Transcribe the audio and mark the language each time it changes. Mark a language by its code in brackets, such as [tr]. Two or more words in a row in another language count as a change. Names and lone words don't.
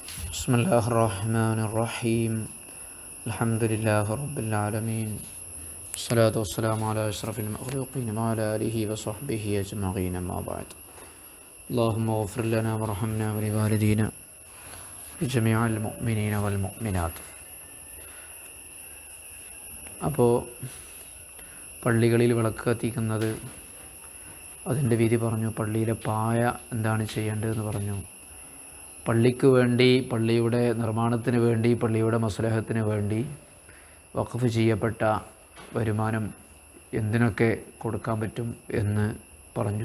[ar] بسم الله الرحمن الرحيم الحمد لله رب العالمين الصلاة والسلام على أشرف المخلوقين وعلى آله وصحبه أجمعين أما بعد اللهم اغفر لنا وارحمنا ولوالدينا وجميع المؤمنين والمؤمنات. [ml] അപ്പോൾ പള്ളികളിൽ വിളക്ക് കത്തിക്കുന്നത് അതിൻ്റെ വിധി പറഞ്ഞു. പള്ളിയിലെ പായ എന്താണ് ചെയ്യേണ്ടതെന്ന് പറഞ്ഞു. പള്ളിക്ക് വേണ്ടി, പള്ളിയുടെ നിർമ്മാണത്തിന് വേണ്ടി, പള്ളിയുടെ മസ്ലഹത്തിന് വേണ്ടി വഖഫ് ചെയ്യപ്പെട്ട വരുമാനം എന്തിനൊക്കെ കൊടുക്കാൻ പറ്റും എന്ന് പറഞ്ഞു.